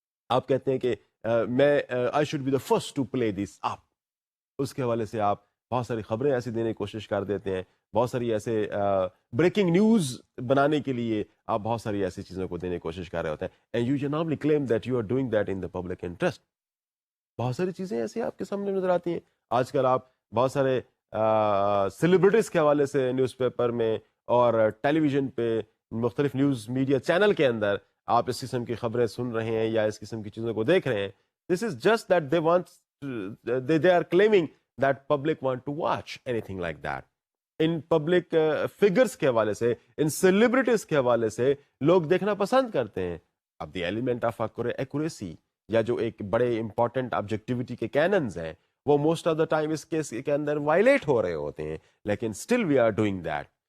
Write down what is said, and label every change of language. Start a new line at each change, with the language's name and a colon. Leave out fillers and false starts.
Urdu: آپ کہتے ہیں کہ میں
English: I should be the first to play this up,
Urdu: اس کے حوالے سے آپ بہت ساری خبریں ایسی دینے کی کوشش کر دیتے ہیں, بہت ساری ایسے بریکنگ نیوز بنانے کے لیے آپ بہت ساری ایسی چیزوں کو دینے کی کوشش کر رہے ہوتے ہیں,
English: And you normally claim that you are doing that in the public interest.
Urdu: بہت ساری چیزیں ایسی آپ کے سامنے نظر آتی ہیں. آج کل آپ بہت سارے سیلیبریٹیز کے حوالے سے نیوز پیپر میں اور ٹیلی ویژن پہ مختلف نیوز میڈیا چینل کے اندر آپ اس قسم کی خبریں سن رہے ہیں یا اس قسم کی چیزوں کو دیکھ رہے ہیں.
English: This is just that they want they are claiming that public want to watch anything like that.
Urdu: In public figures کے حوالے سے, ان سیلیبریٹیز کے حوالے سے لوگ دیکھنا پسند کرتے ہیں. اب دی ایلیمنٹ آف ایکوریسی یا جو ایک بڑے امپورٹنٹ آبجیکٹیوٹی کے کیننز ہیں وہ most of the time اس case کے اندر وائلیٹ ہو رہے ہوتے ہیں, لیکن
English: Still we are doing that.